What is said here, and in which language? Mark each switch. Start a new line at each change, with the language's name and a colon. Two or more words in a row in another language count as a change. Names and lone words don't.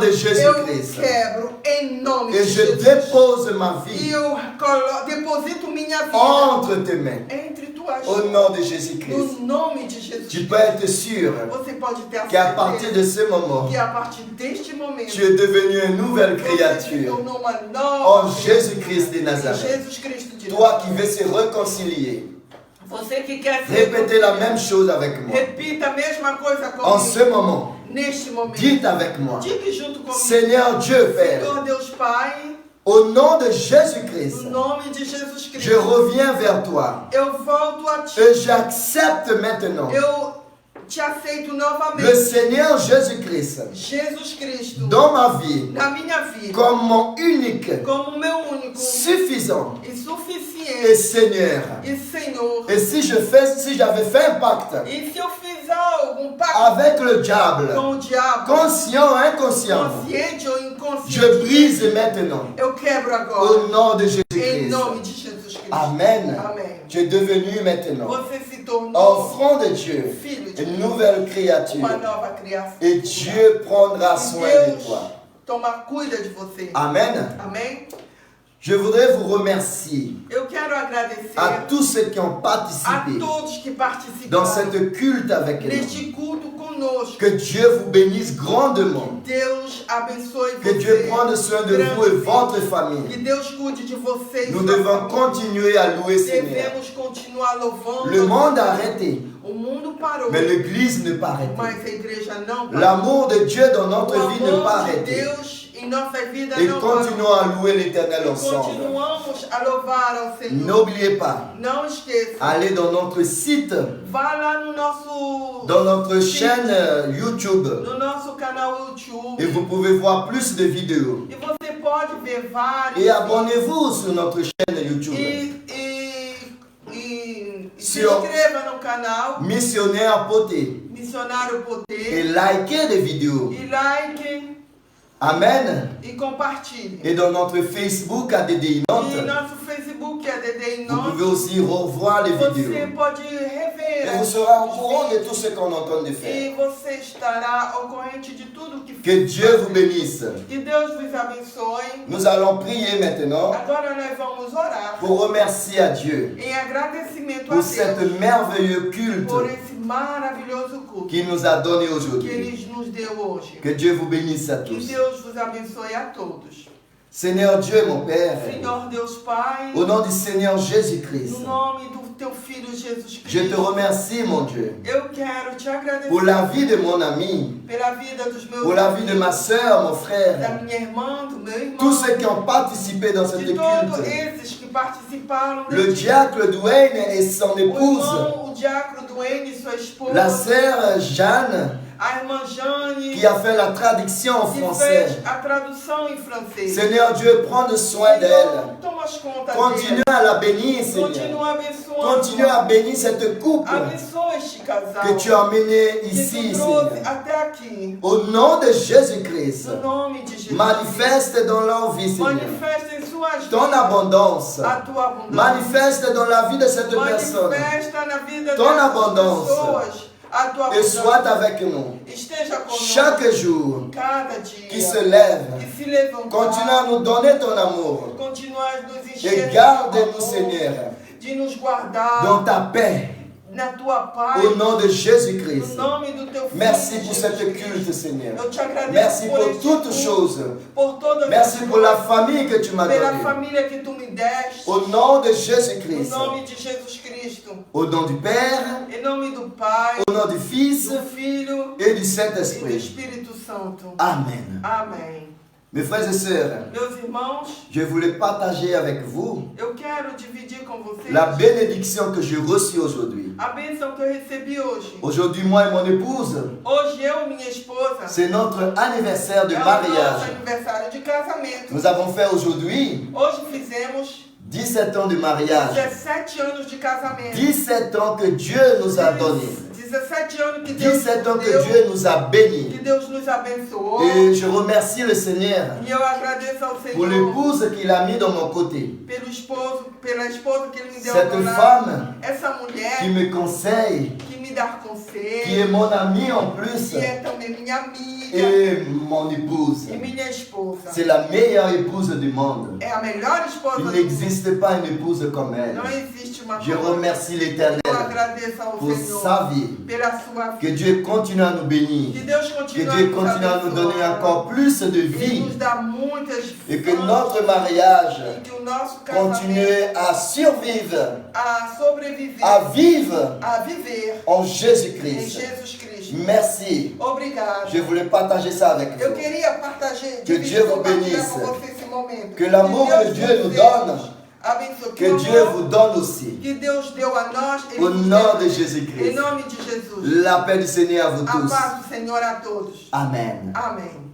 Portuguese: eu
French: Jésus-Christ
Portuguese: quebro em nome
French: et
Portuguese: de
French: je
Portuguese: Jesus.
French: dépose ma
Portuguese: E
French: vie
Portuguese: eu deposito minha vida
French: entre tes mains
Portuguese: entre tuas
French: au
Portuguese: mãos.
French: nom de Jésus-Christ.
Portuguese: No nome de Jesus.
French: Tu peux être sûr
Portuguese: Você pode ter a
French: qu'à partir de
Portuguese: certeza
French: ce moment,
Portuguese: que a partir deste momento
French: tu es devenu une nouvelle
Portuguese: você se
French: créature
Portuguese: tornou uma
French: en
Portuguese: nova
French: Jésus-Christ de
Portuguese: em
French: Nazareth.
Portuguese: Jesus Cristo de
French: Toi qui veux se réconcilier,
Portuguese: Você que quer se
French: répétez la même chose avec moi.
Portuguese: repita a mesma coisa
French: En
Portuguese: comigo.
French: ce moment,
Portuguese: Neste momento.
French: dites avec moi,
Portuguese: Diga junto comigo.
French: Seigneur Dieu Père,
Portuguese: Senhor Deus Pai,
French: Au nom de Jésus-Christ,
Portuguese: No nome de Jesus
French: je
Portuguese: Cristo.
French: reviens vers toi
Portuguese: Eu volto a ti.
French: et j'accepte maintenant
Portuguese: Eu te aceito
French: le
Portuguese: novamente.
French: Seigneur Jésus-Christ
Portuguese: Jesus Cristo.
French: dans ma vie
Portuguese: Na minha vida.
French: comme mon unique,
Portuguese: Como meu único.
French: suffisant
Portuguese: E
French: et
Portuguese: suficiente.
French: Seigneur.
Portuguese: E Senhor.
French: Et si j'avais fait un pacte
Portuguese: E se eu fizer algum pacto
French: avec le diable,
Portuguese: com o diabo,
French: conscient ou inconscient,
Portuguese: consciente ou
French: je
Portuguese: inconsciente,
French: brise maintenant
Portuguese: eu quebro agora.
French: au nom de
Portuguese: Em
French: Jésus-Christ.
Portuguese: nome de Jesus Cristo.
French: Amen.
Portuguese: Amém.
French: Tu es devenu maintenant
Portuguese: Você se tornou
French: enfant de Dieu,
Portuguese: filho de
French: une
Portuguese: Deus,
French: nouvelle créature.
Portuguese: uma nova criação.
French: Et Dieu prendra
Portuguese: E
French: soin de
Portuguese: Deus
French: toi.
Portuguese: cuida de você.
French: Amen.
Portuguese: Amém?
French: Je voudrais vous remercier
Portuguese: Eu quero agradecer
French: à tous ceux qui ont
Portuguese: a
French: participé
Portuguese: todos que
French: dans
Portuguese: participaram
French: cette culte avec nous.
Portuguese: neste culto conosco.
French: Que Dieu vous bénisse grandement.
Portuguese: Deus abençoe
French: Que
Portuguese: você.
French: Dieu prenne soin de vous et votre
Portuguese: Que
French: famille.
Portuguese: Deus cuide de você e
French: Nous
Portuguese: sua
French: devons
Portuguese: família.
French: continuer à louer Seigneur.
Portuguese: Devemos continuar louvando.
French: Le monde a arrêté,
Portuguese: O mundo parou,
French: mais l'Église ne pas arrêté.
Portuguese: mas a igreja não parou.
French: L'amour de Dieu dans
Portuguese: O
French: notre vie ne pas
Portuguese: amor de
French: arrêté.
Portuguese: Deus em nossa vida
French: Et
Portuguese: não
French: continuons
Portuguese: parou.
French: à louer l'Éternel
Portuguese: E
French: ensemble.
Portuguese: continuamos a louvar ao Senhor.
French: N'oubliez pas,
Portuguese: Não esqueça.
French: allez dans notre site,
Portuguese: Vá lá no nosso
French: dans notre chaîne YouTube,
Portuguese: no nosso canal YouTube.
French: et vous pouvez voir plus de vidéos.
Portuguese: E você pode ver vários.
French: Et abonnez-vous sur notre chaîne YouTube.
Portuguese: Se Senhor. inscreva no canal
French: Missionnaire Poté.
Portuguese: Missionário
French: Et
Portuguese: Poder.
French: likez les vidéos.
Portuguese: E like
French: Amen.
Portuguese: e compartilhe.
French: Et dans notre Facebook ADDI
Portuguese: E
French: Nantes,
Portuguese: nosso Facebook é DD
French: vous pouvez
Portuguese: Nantes.
French: aussi revoir les
Portuguese: Você
French: vidéos.
Portuguese: pode
French: Et
Portuguese: rever
French: vous serez au courant de tout ce qu'on est en train de faire.
Portuguese: e você estará ao corrente de tudo que
French: Que Dieu vous bénisse.
Portuguese: E Deus vos abençoe.
French: Nous allons prier maintenant
Portuguese: Agora nós vamos orar
French: pour remercier à Dieu
Portuguese: em agradecimento a
French: pour cet
Portuguese: Deus
French: merveilleux culte
Portuguese: por esse maravilhoso culto
French: qu'il nous a donné
Portuguese: que
French: aujourd'hui.
Portuguese: Ele nos deu hoje.
French: Que Dieu vous bénisse à
Portuguese: Que
French: tous.
Portuguese: Deus vos abençoe a todos.
French: Seigneur Dieu, mon Père,
Portuguese: Senhor Deus Pai,
French: au nom du Seigneur Jésus-Christ,
Portuguese: no nome do teu Filho Jesus
French: je te
Portuguese: Cristo,
French: remercie, mon Dieu,
Portuguese: eu quero te agradecer
French: pour la vie de mon ami,
Portuguese: pela vida dos meus
French: pour la vie de ma soeur, mon
Portuguese: da
French: frère,
Portuguese: minha irmã, do meu irmão,
French: tous ceux qui ont participé dans cette
Portuguese: de todos
French: culte.
Portuguese: esses que participaram
French: Le
Portuguese: deste
French: diacre Dwayne et son
Portuguese: o
French: épouse,
Portuguese: irmão, o diácono Duane e sua esposa,
French: la sœur Jeanne,
Portuguese: a irmã Jane,
French: qui a fait la traduction en
Portuguese: que
French: français.
Portuguese: fez a tradução em francês.
French: Seigneur Dieu, prends soin d'elle.
Portuguese: Senhor, toma conta
French: Continue
Portuguese: dele.
French: à la bénir, Seigneur.
Portuguese: Continua abençoando.
French: Continue à bénir cette couple
Portuguese: Abençoa este casal
French: que tu as emmené
Portuguese: que
French: ici,
Portuguese: tu trouxe
French: Seigneur.
Portuguese: até aqui.
French: Au nom de Jésus-Christ,
Portuguese: No nome de Jesus.
French: manifeste dans leur vie, Seigneur,
Portuguese: Manifesta em suas
French: ton
Portuguese: vidas
French: abondance.
Portuguese: a tua abundância.
French: Manifeste dans la vie de cette personne
Portuguese: Manifesta na vida
French: ton
Portuguese: dessas
French: abondance.
Portuguese: pessoas a tua
French: et
Portuguese: abundância.
French: sois avec nous
Portuguese: Esteja conosco
French: chaque jour
Portuguese: cada dia.
French: qui se lève.
Portuguese: Que se levantar.
French: Continue à nous donner ton amour
Portuguese: Continua a nos
French: et
Portuguese: encher
French: garde-nous,
Portuguese: de
French: Seigneur,
Portuguese: de nos guardar
French: dans ta paix.
Portuguese: na tua paz.
French: Au nom de Jésus-Christ.
Portuguese: No nome do teu Filho.
French: Merci pour
Portuguese: Jesus
French: cette
Portuguese: Cristo.
French: culte, Seigneur.
Portuguese: Eu te agradeço
French: Merci pour
Portuguese: este
French: toutes
Portuguese: culto,
French: choses.
Portuguese: por todas
French: Merci
Portuguese: as
French: pour la
Portuguese: coisas,
French: famille que tu m'as
Portuguese: pela
French: donnée.
Portuguese: família que tu me deste.
French: Au nom de
Portuguese: Em
French: Jésus-Christ.
Portuguese: nome de Jesus Cristo.
French: Au nom du Père,
Portuguese: Em nome do Pai,
French: au nom du Fils
Portuguese: do Filho
French: et du
Portuguese: e do
French: Saint-Esprit.
Portuguese: Espírito Santo.
French: Amen.
Portuguese: Amém.
French: Mes frères et sœurs,
Portuguese: Meus irmãos,
French: je voulais partager avec vous
Portuguese: eu quero dividir com vocês
French: la bénédiction que j'ai reçue aujourd'hui.
Portuguese: a bênção que eu recebi hoje.
French: Aujourd'hui, moi et mon épouse,
Portuguese: Hoje eu e minha esposa
French: c'est notre anniversaire de
Portuguese: é o nosso
French: mariage.
Portuguese: aniversário de casamento.
French: Nous avons fait aujourd'hui
Portuguese: Hoje fizemos
French: 17 ans de mariage.
Portuguese: 17 anos de casamento.
French: 17 ans que Dieu nous a donnés.
Portuguese: 17 anos que Deus
French: 17 ans
Portuguese: nos
French: que
Portuguese: deu,
French: Dieu nous a bénis.
Portuguese: que Deus nos abençoou.
French: Et je remercie le Seigneur
Portuguese: E eu agradeço ao
French: pour
Portuguese: Senhor
French: l'épouse qu'il a mis dans mon côté.
Portuguese: pela esposa que Ele me deu
French: Cette
Portuguese: ao meu lado.
French: femme
Portuguese: Essa mulher
French: qui me conseille,
Portuguese: que me dá
French: qui
Portuguese: conselho,
French: est mon amie en plus,
Portuguese: que é também minha amiga
French: et mon épouse.
Portuguese: e minha esposa.
French: C'est la meilleure épouse du monde.
Portuguese: É a melhor esposa
French: Il
Portuguese: do mundo.
French: n'existe pas une épouse comme elle.
Portuguese: Não existe uma
French: Je
Portuguese: como
French: remercie l'Éternel
Portuguese: Eu agradeço ao
French: pour
Portuguese: Senhor
French: sa vie.
Portuguese: pela sua vida.
French: Que Dieu continue à nous bénir.
Portuguese: Que Deus
French: Que
Portuguese: continue
French: Dieu continue à nous donner encore plus de
Portuguese: Ele
French: vie.
Portuguese: nos dá muitas
French: Et que
Portuguese: bênçãos
French: notre mariage
Portuguese: e que o nosso casamento
French: continue à survivre,
Portuguese: a sobreviver,
French: à vivre
Portuguese: a viver
French: en
Portuguese: em
French: Jésus-Christ.
Portuguese: Jesus Cristo.
French: Merci.
Portuguese: Obrigado.
French: Je voulais partager ça avec
Portuguese: Eu
French: vous.
Portuguese: queria partager,
French: Que
Portuguese: dividir,
French: Dieu vous
Portuguese: compartilhar
French: bénisse.
Portuguese: com vocês esse momento.
French: Que l'amour que
Portuguese: Deus
French: Dieu nous
Portuguese: deu,
French: donne,
Portuguese: abençoe.
French: que Dieu vous donne aussi.
Portuguese: Que Deus deu a nós, Ele
French: Au
Portuguese: nos
French: nom
Portuguese: deu.
French: de Jésus-Christ.
Portuguese: Em nome de Jesus.
French: La paix du Seigneur à vous
Portuguese: A
French: tous.
Portuguese: paz do Senhor a todos.
French: Amen.
Portuguese: Amém.